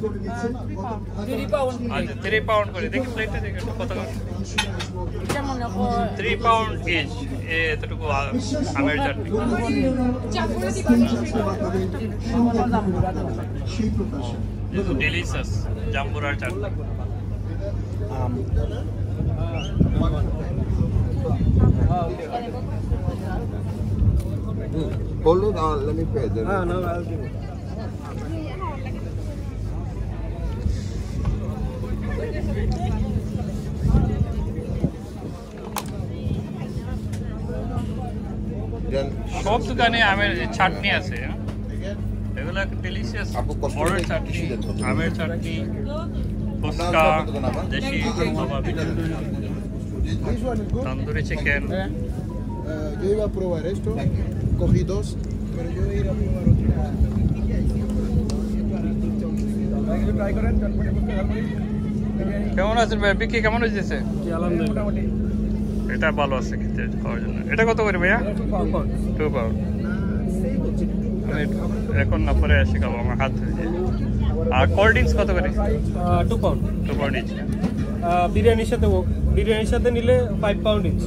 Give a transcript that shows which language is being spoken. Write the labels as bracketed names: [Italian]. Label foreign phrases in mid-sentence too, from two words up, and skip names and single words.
[Bangla] 3 পাউন্ড করে। দেখি প্লেটটা দেখি কত? 3 [English] pound each. [Bangla] এতটুকু আমের চাটনি। ডিলিশিয়াস জাম্বুরার চাটনি। [English] Hold it on, let me pay. No, I'll give it. [Bangla] সব দোকানে আমের চাটনি আছে, এগুলো ডিলিশিয়াস বড়ের চাটনি, আমের চাটনি, ফুচকা, দেশি কাবাবি, তন্দুরি চিকেন। [Spanish] Yo iba a probar esto, cogí 2, pero yo iba a probar otra. [Bangla] কেমন আছেন ভাই? বিক্রি কেমন হয়েছে? এটা ভালো আছে খেতে খাওয়ার জন্য। এটা কত করে ভাইয়া? 2 পাউন্ড। আমি এখন না পরে আসি খাবো, আমার হাত ধরে যায়। আর [English] cold drinks [Bangla] কত করে? 2 পাউন্ড। [English] 2 pound each. [Bangla] বিরিয়ানির সাথে নিলে 5 [English] pound each.